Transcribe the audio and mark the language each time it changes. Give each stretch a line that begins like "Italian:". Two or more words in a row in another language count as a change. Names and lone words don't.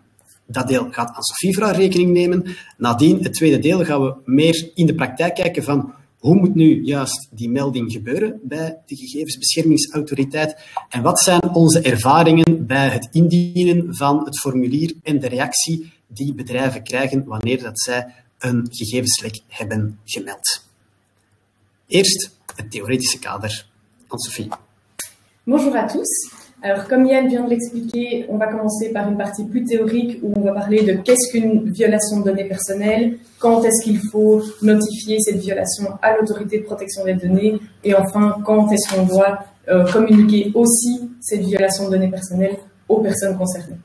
Dutch: Dat deel gaat Anne-Sophie voor haar rekening nemen. Nadien, het tweede deel, gaan we meer in de praktijk kijken van hoe moet nu juist die melding gebeuren bij de gegevensbeschermingsautoriteit en wat zijn onze ervaringen bij het indienen van het formulier en de reactie die bedrijven krijgen wanneer dat zij een gegevenslek hebben gemeld. Eerst het theoretische kader. Anne-Sophie.
French: Bonjour à tous. Alors, comme Yann vient de l'expliquer, on va commencer par une partie plus théorique où on va parler de qu'est-ce qu'une violation de données personnelles, quand est-ce qu'il faut notifier cette violation à l'autorité de protection des données, et enfin, quand est-ce qu'on doit communiquer aussi cette violation de données personnelles aux personnes concernées.